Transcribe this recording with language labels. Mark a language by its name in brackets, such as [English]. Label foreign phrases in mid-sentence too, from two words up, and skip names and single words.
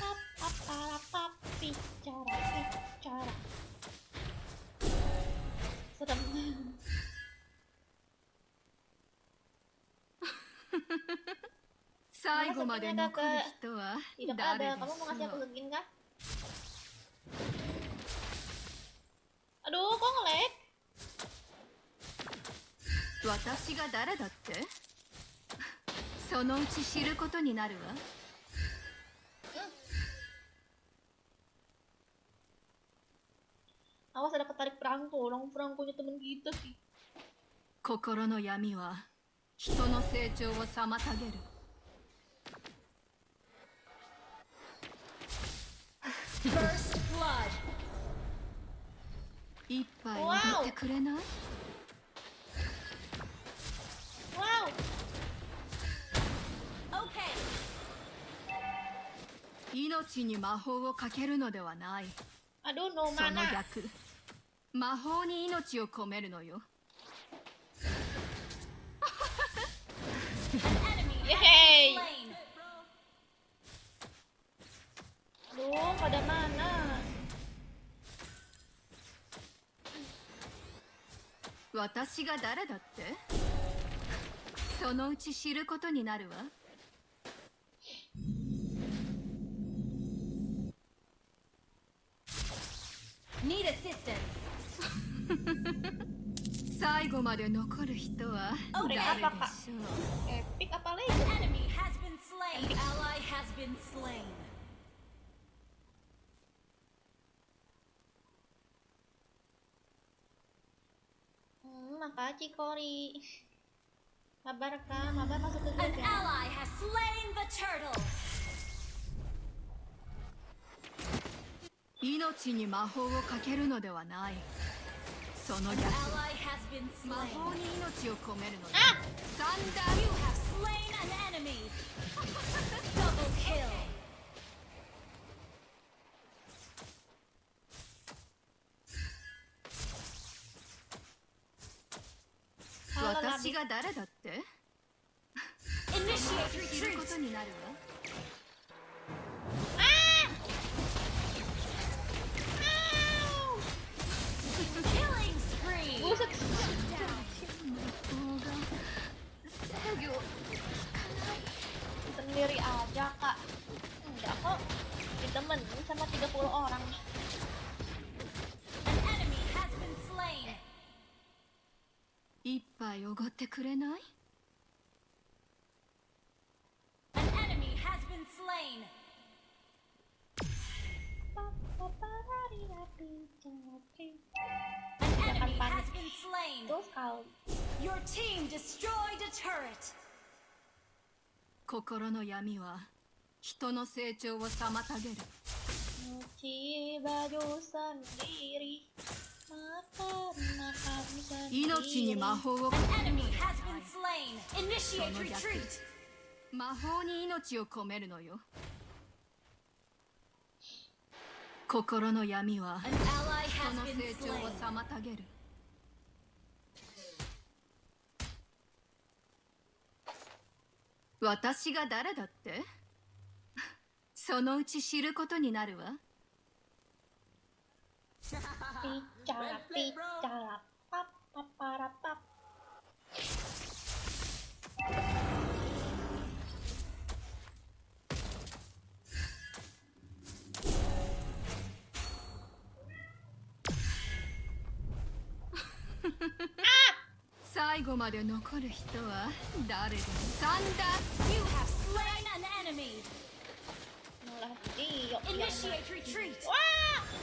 [Indonesian] Bicara, bicara. Sedap. [Japanese] 最後まで残る人は [Indonesian] Tidak [Japanese] 誰 [Indonesian] ada. [Japanese] で [Indonesian] Kamu mau ngasih [Japanese] しょ [Indonesian] aku [Japanese] う [Indonesian] skin kah? Aduh, kok nge-lag? [Japanese] 私が誰だってそのうち知ることになるわ [Indonesian] Awas ada ketarik perangko. Orang perangkonya temen kita sih. [Japanese] 心の闇は人の成長を妨げる [English] First blood. [Japanese] 一杯おごってくれない Wow. [English] Okay. [Japanese] 命に魔法をかけるのではない [Indonesian] Aduh, no [Japanese] その [Indonesian] mana. [Japanese] 逆魔法に命を込めるのよ [English] An enemy has Yeay. been slain. [Indonesian] Aduh, pada mana? [Japanese] 私が誰だってそのうち知ることになるわ [English] Need assistance. [Japanese] 最後まで残る人は Oh, 誰で [English] yeah. [Japanese] しょう [Indonesian] Epic apa lagi? [English] An enemy has been slain. An ally has been slain. [Indonesian] Makasih Kori. Kabar kah? Kabar masuk ke [English] An [Indonesian] grup ya? [English] ally has slain the turtle. [Japanese] 命に魔法をかけるのではないその [English] An [Japanese] 逆 [English] ally has been [Japanese] 魔 [English] slain. [Japanese] 法に命を込めるのよ Ah! サンダ [English] You have slain an enemy. Double kill. [Japanese] 私が誰だって [English] Initiate [Japanese] 知るこ [English] retreat. [Japanese] とになるわ [English] Killing spree. [Indonesian] Buset. [Japanese] 魔法が制御 [Indonesian] Sendiri aja kak. Enggak kok. Ditemenin sama 30 orang. [English] An enemy has been slain. [Japanese] 一杯おごってくれない [English] An enemy has been slain. An enemy has been slain. [Indonesian] Terus kali. [English] Your team destroyed a turret. [Japanese] 心の闇は人の成長を妨げる [Indonesian] Nyuci baju sendiri. Makan sendiri. [Japanese] 命に魔法をか [English] Enemy has been slain. Initiate retreat. [Japanese] 魔法に命を込めるのよ心の闇は [English] An ally [Japanese] 人 [English] has [Japanese] の [English] been [Japanese] 成長を [English] slain. [Japanese] 妨げる私が誰だってそのうち知ることになるわ [Indonesian] Bicara, bicara. Pap, papara, pap. Ah! [Japanese] 最後まで残る人は誰でもサンダ [English] You have slain an enemy. [Indonesian] Malah dia. [English] Initiate retreat. Wah!